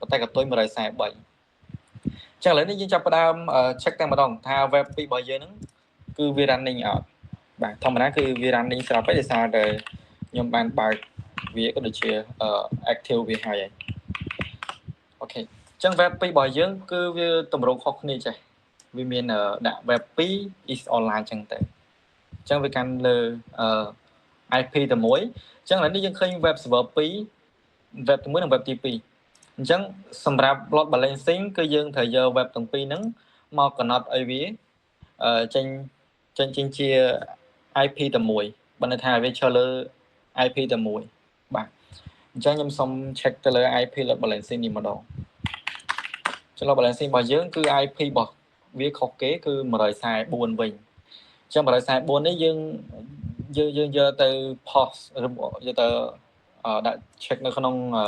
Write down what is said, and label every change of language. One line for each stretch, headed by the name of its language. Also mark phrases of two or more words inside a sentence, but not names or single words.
Khmer: ន្តែកតុយ143អញ្ចឹងឥឡូវនេះយើងចាប់ផ្ដើម check តែម្ដងថា web 2របស់យើងហ្នឹងគឺវា running អត់បាទធម្មតាគឺវា running ស្រាប់ហើយដោយសារតែខ្ញុំបានបើកវាក៏ដូចជា active វាហើយអូខេអញ្ចឹង web 2របស់យើងគឺវាតម្រូវខុសគ្នាចេះវាមានដាក់
English: web 2 is online
Khmer: អញ្ចឹងទៅអញ្ចឹងវាកាន់លើ IP តែមួយអញ្ចឹងឥឡូវនេះយើងឃើញ
English: web server 2
Khmer: web ទី1និង web ទី2អញ្ចឹងសម្រាប់
English: load balancing
Khmer: គឺ យើងត្រូវយក web ទាំងពីរហ្នឹងមកកំណត់ឲ្យវាចេញជា IP តែមួយបើន័យថាវាចូលលើ IP តែមួយបាទអញ្ចឹងខ្ញុំសូម check ទៅលើ
English: IP load balancing
Khmer: នេះម្ដងចុះ
English: load balancing
Khmer: របស់យើងគឺ IP របស់វាខុសគេគឺ144វិញអញ្ចឹង144នេះយើងយកទៅ post ឬយកទៅដាក់ check នៅក្នុង